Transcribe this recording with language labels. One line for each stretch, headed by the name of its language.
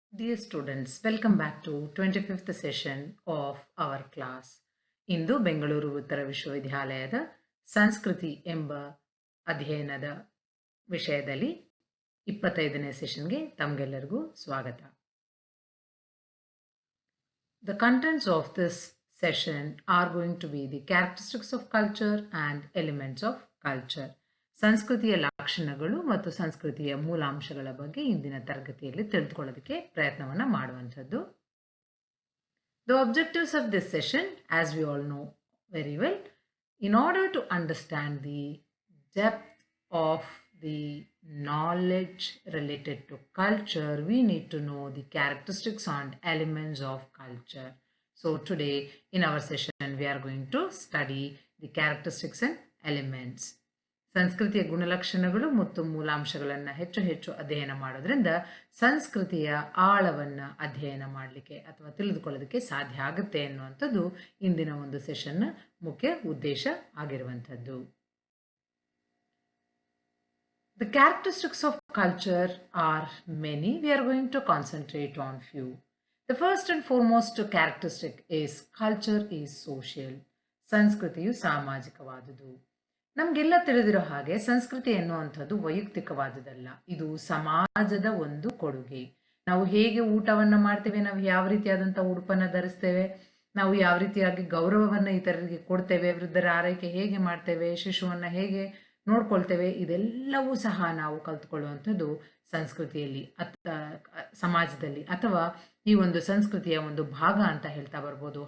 English: Dear students, welcome back to 25th session of our class.
Kannada: ಇಂದು ಬೆಂಗಳೂರು ಉತ್ತರ ವಿಶ್ವವಿದ್ಯಾಲಯದ ಸಂಸ್ಕೃತಿ ಎಂಬ ಅಧ್ಯಯನದ ವಿಷಯದಲ್ಲಿ 25ನೇ ಸೆಷನ್ಗೆ ತಮಗೆಲ್ಲರಿಗೂ ಸ್ವಾಗತ.
English: The contents of this session are going to be the characteristics of culture and elements of culture.
Kannada: ಸಂಸ್ಕೃತಿಯ ಲಕ್ಷಣಗಳು ಮತ್ತು ಸಂಸ್ಕೃತಿಯ ಮೂಲಾಂಶಗಳ ಬಗ್ಗೆ ಇಂದಿನ ತರಗತಿಯಲ್ಲಿ ತಿಳಿದುಕೊಳ್ಳೋದಕ್ಕೆ ಪ್ರಯತ್ನವನ್ನು ಮಾಡುವಂಥದ್ದು.
English: The objectives of this session, as we all know very well, in order to understand the depth of the knowledge related to culture, we need to know the characteristics and elements of culture. So today in our session, we are going to study the characteristics and elements.
Kannada: ಸಂಸ್ಕೃತಿಯ ಗುಣಲಕ್ಷಣಗಳು ಮತ್ತು ಮೂಲಾಂಶಗಳನ್ನು ಹೆಚ್ಚು ಹೆಚ್ಚು ಅಧ್ಯಯನ ಮಾಡೋದ್ರಿಂದ ಸಂಸ್ಕೃತಿಯ ಆಳವನ್ನು ಅಧ್ಯಯನ ಮಾಡಲಿಕ್ಕೆ ಅಥವಾ ತಿಳಿದುಕೊಳ್ಳೋದಕ್ಕೆ ಸಾಧ್ಯ ಆಗುತ್ತೆ ಅನ್ನುವಂಥದ್ದು ಇಂದಿನ ಒಂದು ಸೆಷನ್ನ ಮುಖ್ಯ ಉದ್ದೇಶ ಆಗಿರುವಂಥದ್ದು.
English: The characteristics of culture are many. We are going to concentrate on few. The first and foremost characteristic is culture is social.
Kannada: ಸಂಸ್ಕೃತಿಯು ಸಾಮಾಜಿಕವಾದುದು. ನಮಗೆಲ್ಲ ತಿಳಿದಿರೋ ಹಾಗೆ ಸಂಸ್ಕೃತಿ ಎನ್ನುವಂಥದ್ದು ವೈಯಕ್ತಿಕವಾದುದಲ್ಲ, ಇದು ಸಮಾಜದ ಒಂದು ಕೊಡುಗೆ. ನಾವು ಹೇಗೆ ಊಟವನ್ನು ಮಾಡ್ತೇವೆ, ನಾವು ಯಾವ ರೀತಿಯಾದಂಥ ಉಡುಪನ್ನು ಧರಿಸ್ತೇವೆ, ನಾವು ಯಾವ ರೀತಿಯಾಗಿ ಗೌರವವನ್ನು ಇತರರಿಗೆ ಕೊಡ್ತೇವೆ, ವೃದ್ಧರ ಆರೈಕೆ ಹೇಗೆ ಮಾಡ್ತೇವೆ, ಶಿಶುವನ್ನು ಹೇಗೆ ನೋಡ್ಕೊಳ್ತೇವೆ, ಇದೆಲ್ಲವೂ ಸಹ ನಾವು ಕಲ್ತ್ಕೊಳ್ಳುವಂಥದ್ದು ಸಂಸ್ಕೃತಿಯಲ್ಲಿ ಸಮಾಜದಲ್ಲಿ ಅಥವಾ ಈ ಒಂದು ಸಂಸ್ಕೃತಿಯ ಒಂದು ಭಾಗ ಅಂತ ಹೇಳ್ತಾ ಬರ್ಬೋದು.